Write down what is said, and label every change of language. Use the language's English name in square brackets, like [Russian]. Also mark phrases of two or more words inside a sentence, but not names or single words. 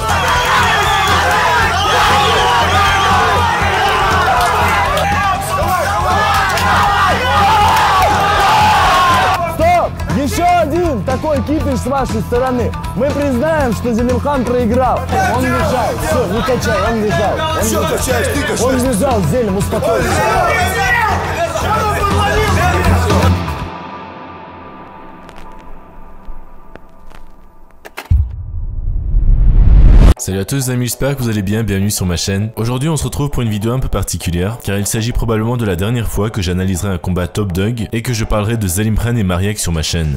[Russian] Стоп! Еще один такой кипиш с вашей стороны. Мы признаем, что Зелимхан проиграл. Он лежал. Все, не качай, он лежал. Все качаешь, ты качаешь. Он лежал, Зелим, успокойся. [French] Salut à tous les amis, j'espère que vous allez bien, bienvenue sur ma chaîne. Aujourd'hui on se retrouve pour une vidéo un peu particulière, car il s'agit probablement de la dernière fois que j'analyserai un combat Top Dog et que je parlerai de Zelimkhan et Mariek sur ma chaîne.